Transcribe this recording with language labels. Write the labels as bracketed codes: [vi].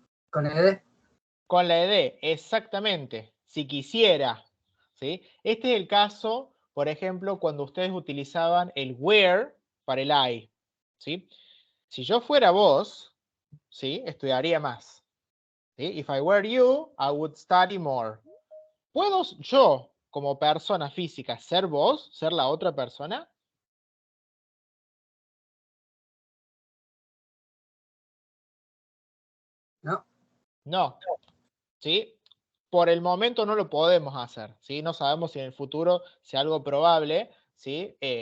[es] Con ed. Con la ed, exactamente, si quisiera, ¿sí? Este es el caso, por ejemplo, cuando ustedes utilizaban el where para el I, ¿sí? Si yo fuera vos, ¿sí?, estudiaría más, ¿sí? [en] If I were you, I would study more. [es] ¿Puedo yo, como persona física, ser vos, ser la otra persona? No. No, ¿sí? Por el momento no lo podemos hacer, ¿sí? No sabemos si en el futuro sea algo probable, ¿sí?